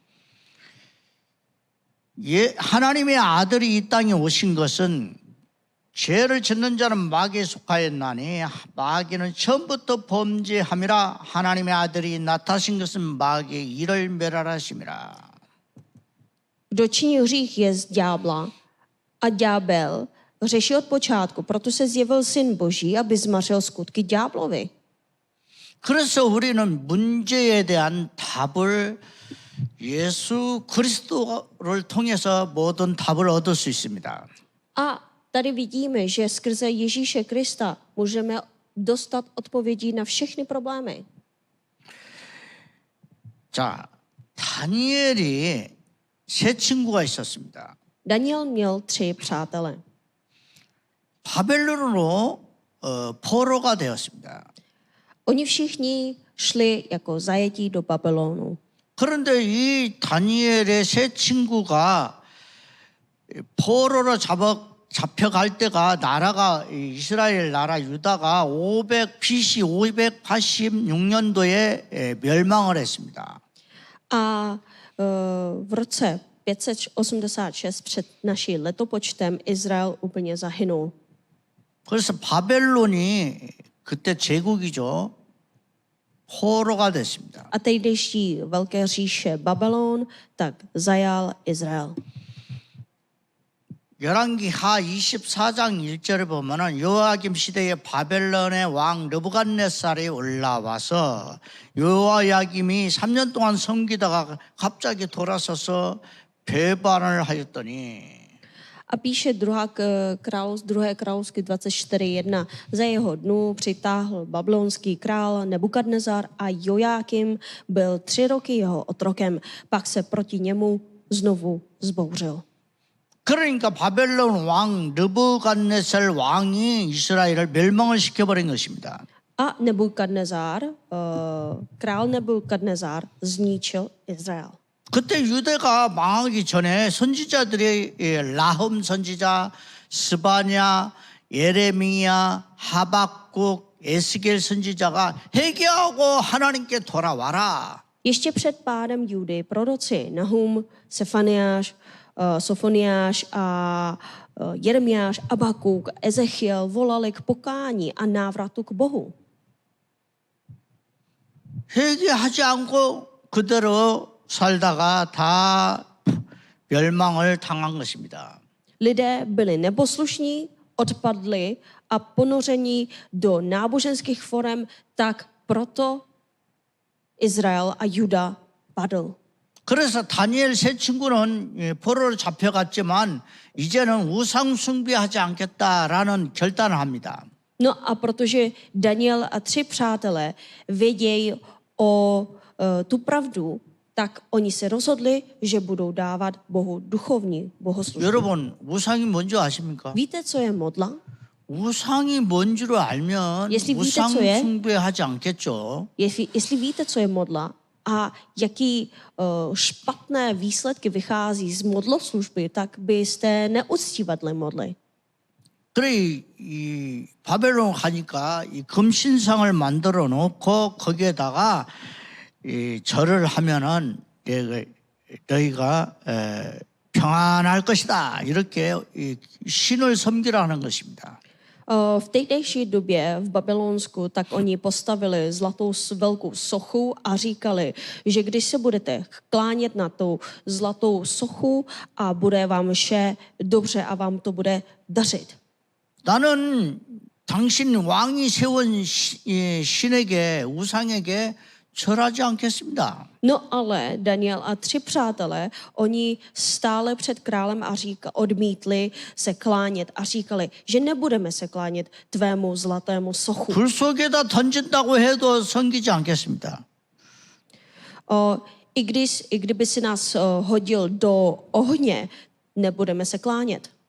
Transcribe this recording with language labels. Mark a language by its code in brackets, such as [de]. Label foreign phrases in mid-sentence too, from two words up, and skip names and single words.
[ko] 하나님의 아들이 이 땅에 오신 것은 죄를 짓는 자는 마귀에 속하였나니 마귀는 처음부터 범죄함이라. 하나님의 아들이 나타나신 것은 마귀의 일을 멸하심이라. [cs] Kdo činí hřích je z ďábla a ďábel řeší od počátku, proto se zjevil Syn Boží, aby zmařil skutky ďáblovi. [ko] 그래서 우리는 문제에 대한 답을 예수 그리스도를 통해서 모든 답을 얻을 수 있습니다. [cs] A tady vidíme, že skrze Ježíše Krista můžeme dostat odpovědi na všechny problémy. [ko] 자, 다니엘이 세 친구가 있었습니다. [cs] Daniel měl 3 přátele. [ko] 바벨론으로 포로가 되었습니다. [cs] Oni všichni šli jako zajetí do Babylonu. [ko] 그런데 이 다니엘의 세 친구가 포로로 잡혀갈 때가 나라가 이스라엘 나라 유다가 BC 586년도에 멸망을 했습니다. [cs] A v roce 586 před naším letopočtem Izrael úplně zahynul. [ko] 그래서 바벨론이 그때 제국이죠. 포로가 됐습니다. [cs] A tehdejší velké říše Babylon tak zajal Izrael. [ko] 열왕기하 24장 1절을 보면은 요아김 시대에 바벨론의 왕 느부갓네살이 올라와서 요아야김이 3년 동안 섬기다가 갑자기 돌아서서 배반을 하였더니 [cs] A píše druhé království 24.1. Za jeho dnů přitáhl babylonský král Nebukadnezar a Jojákim byl 3 roky jeho otrokem. Pak se proti němu znovu zbouřil. [ko] 그러니까 바벨론 왕 느부갓네살 왕이 이스라엘을 멸망을 시켜버린 것입니다. [cs] A král Nebukadnezar zničil Izrael. [ko] 그때 유대가 망하기 전에 선지자들이 라흠 선지자, 스바냐, 예레미야, 하박국, 에스겔 선지자가 회개하고 하나님께 돌아와라. [cs] Ještě před pádem Judy proroci Nahum, Sofoniáš a Jeremiáš, Abakuk, Ezechiel volali k pokání a návratu k Bohu. [ko] 회개하지 않고 그대로 살다가 다 멸망을 당한 것입니다. [cs] Lidé byli neposlušní, odpadli a ponoření do náboženských forem, tak proto Izrael a Juda padl. [ko] 그래서 다니엘 세 친구는 포로로 잡혀갔지만 이제는 우상 숭배하지 않겠다라는 결단을 합니다. [cs] No a protože Daniel a 3 přátelé vědějí o tu pravdu, tak oni se rozhodli, že budou dávat Bohu duchovní bohoslužbu. [ko] 여러분 우상이 뭔지 아십니까? [cs] Víte, co je modla? [ko] 우상이 뭔 줄 알면 [cs] Jestli víte, [ko] 우상 [cs] co je? [ko] 숭배하지 않겠죠. [cs] Jestli víte, co je modla a jaký špatné výsledky vychází z modloslužby, tak byste neuctívali modly. [ko] 그래 이 바벨론 가니까 이 금신상을 만들어 놓고 거기에다가 이 절을 하면은 너희가 평안할 것이다 이렇게 이 신을 섬기라는 것입니다. [cs] V tehdejší době v Babylonsku tak oni postavili zlatou velkou sochu a říkali, že když se budete klánět na tu zlatou sochu a bude vám vše dobře a vám to bude dařit. [ko] 나는 당신 왕이 세운 신에게 우상에게 절하지 않겠습니다. [cs] No ale Daniel a 3 přátelé, oni stále před králem a odmítli se klánět a říkali, že nebudeme se klánět tvému zlatému sochu. [ko] 불 속에다 던진다고 해도 섬기지 않겠습니다. [cs] I kdyby si nás hodil do ohně, nebudeme se klánět.